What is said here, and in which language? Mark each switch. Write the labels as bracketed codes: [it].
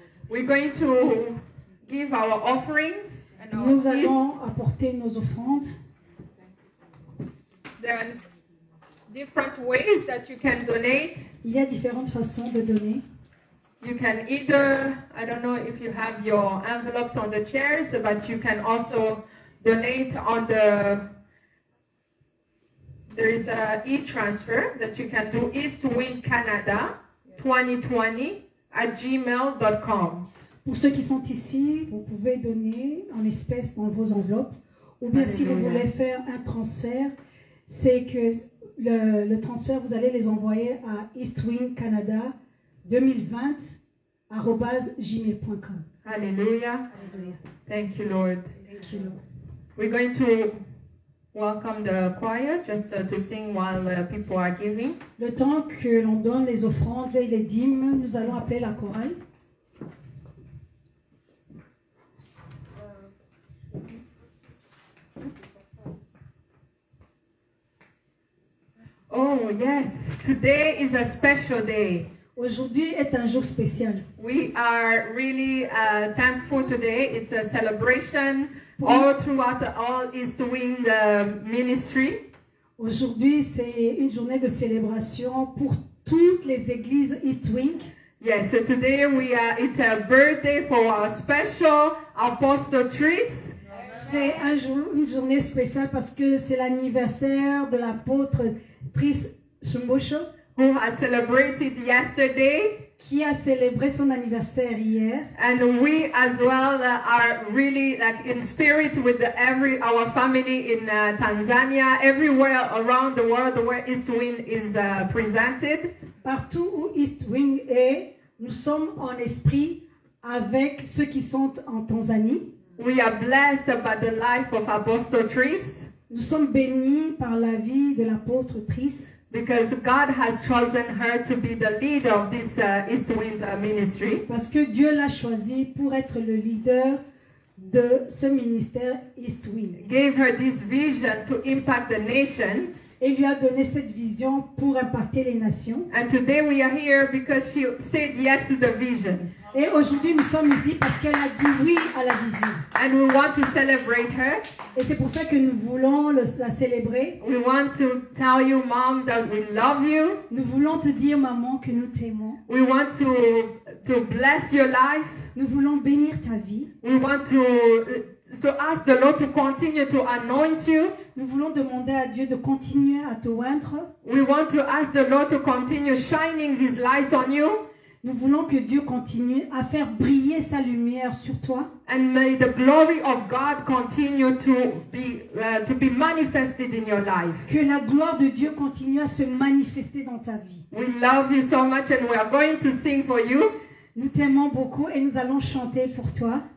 [en] We're going to give our offerings and our [fr] Nous [en] gifts. [fr] allons apporter nos offrandes. [en] There are different ways that you can donate. [fr] Il y a différentes façons de donner. [en] You can either, I don't know if you have your envelopes on the chairs, but you can also donate on there is a e-transfer that you can do, East Wing Canada 2020 @gmail.com. [fr] Pour ceux qui sont ici, vous pouvez donner en espèces dans vos enveloppes. Ou bien si vous Alléluia. voulez faire un transfert, c'est que le transfert, vous allez les envoyer à eastwingcanada2020@gmail.com. [en] Hallelujah. [fr] Alléluia. [en] Thank you, Lord. Thank you, Lord. We're going to welcome the choir just to sing while people are giving. [fr] Le temps que l'on donne les offrandes et les dîmes, nous allons appeler la chorale. [en] Oh, yes. Today is a special day. [fr] Aujourd'hui est un jour spécial. [en] We are really thankful today. It's a celebration all throughout all East Wing ministry. [fr] Aujourd'hui, c'est une journée de célébration pour toutes les églises East Wing. [en] Yes, so today it's a birthday for our special Apostle Tris. [fr] C'est une journée spéciale parce que c'est l'anniversaire de l'apôtre Tris Shumbosho, [en] who had celebrated yesterday. [fr] qui a célébré son anniversaire hier. [en] And we as well are really like in spirit with our family in Tanzania, everywhere around the world where East Wing is presented. [fr] Partout où East Wing est, nous sommes en esprit avec ceux qui sont en Tanzanie. [en] We are blessed by the life of Apostle Tris. [fr] Nous sommes bénis par la vie de l'apôtre Tris. [en] Because God has chosen her to be the leader of this East Wind ministry. [fr] Parce que Dieu l'a choisi pour être le leader de ce ministère East Wind. [en] Gave her this vision to impact the nations. [fr] Et lui a donné cette vision pour impacter les nations. [en] And today we are here because she said yes to the vision. [fr] Et aujourd'hui nous sommes ici parce qu'elle a dit oui à la vision. [en] And we want to celebrate her. [fr] Et c'est pour ça que nous voulons la célébrer. [en] We want to tell you, Mom, that we love you. [fr] Nous voulons te dire, maman, que nous t'aimons. [en] We want to bless your life. [fr] Nous voulons bénir ta vie. [en] We want to ask the Lord to continue to anoint you. [fr] Nous voulons demander à Dieu de continuer à te oindre. [en] We want to ask the Lord to continue shining His light on you. [fr] Nous voulons que Dieu continue à faire briller sa lumière sur toi. [en] And may the glory of God continue to be manifested in your life. [fr] Que la gloire de Dieu continue à se manifester dans ta vie. [en] We love you so much and we are going to sing for you. [fr] Nous t'aimons beaucoup et nous allons chanter pour toi.